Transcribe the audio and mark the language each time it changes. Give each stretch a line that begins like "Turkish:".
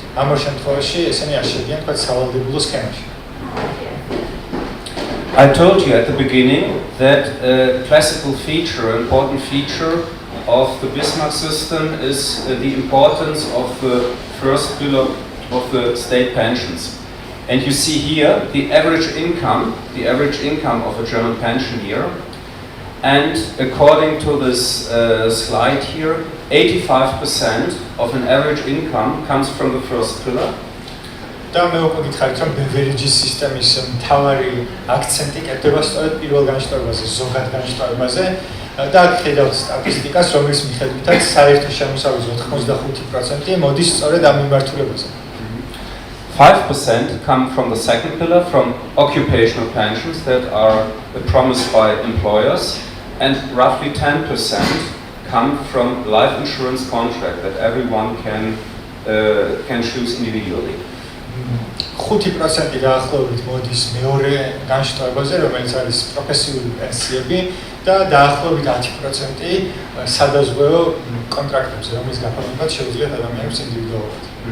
Georgian: ამ შემთხვევაში ესენი არ შედიან თქვა სავალდებულო სქემაში.
English: I told you at the beginning that a classical feature, an important feature of the Bismarck system is the importance of the first pillar of the state pensions. And you see here the average income of a German pensioner. And according to this slide here, 85% of an average income comes from the first pillar.
Georgian: და მე უკვე გითხარით რომ ბევერიჯის სისტემის მთავარი აქცენტი კეთდება სწორედ პირველ განშტოებაზე, ზოგად განშტოებაზე და აქ ხედავთ სტატისტიკას, რომლის მიხედვითაც საერთო შემოსავალის 85% მოდის სწორედ ამ მიმართულებაზე.
English: 5% come from the second pillar, from occupational pensions that are promised by employers, and roughly 10% come from life insurance contract that everyone can choose individually.
Georgian: 5% დაახლოებით მოდის მეორე განშტოებაზე, რომელიც არის პროფესიული პენსიები და დაახლოებით 10% სადაზღვევო კონტრაქტებზე, რომლის გაფორმებაც შეუძლიათ ადამიანებს ინდივიდუალურად.